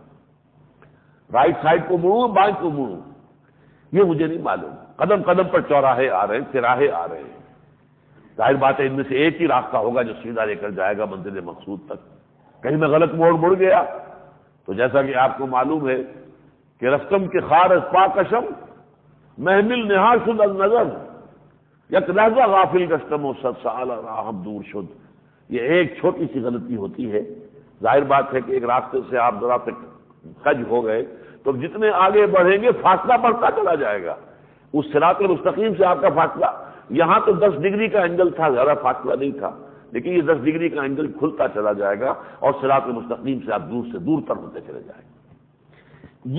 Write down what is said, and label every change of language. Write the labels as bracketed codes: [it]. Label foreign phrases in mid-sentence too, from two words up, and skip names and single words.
[en] right side [ur] کو مڑوں بائیں کو مڑوں، یہ مجھے نہیں معلوم، قدم قدم پر چوراہے آ رہے ہیں، تراہے آ رہے ہیں، ظاہر بات ہے ان میں سے ایک ہی راستہ ہوگا جو سیدھا لے کر جائے گا منزل مقصود تک۔ کہیں میں غلط موڑ مڑ گیا تو جیسا کہ آپ کو معلوم ہے کہ [fa] رستم کے خار از پاکشم محمل نہار شد از نظر، یک لحظہ غافل گشتم و صد سال راہم دور شد۔ [ur] یہ ایک چھوٹی سی غلطی ہوتی ہے، ظاہر بات ہے کہ ایک راستے سے آپ ذرا سے کج ہو گئے تو جتنے آگے بڑھیں گے فاصلہ بڑھتا چلا جائے گا، اس صراط مستقیم سے آپ کا فاصلہ یہاں تو 10 ڈگری کا اینگل تھا، زیادہ فاصلہ نہیں تھا، لیکن یہ 10 ڈگری کا اینگل کھلتا چلا جائے گا اور صراط مستقیم سے آپ دور سے دور تر ہوتے چلے جائیں گے۔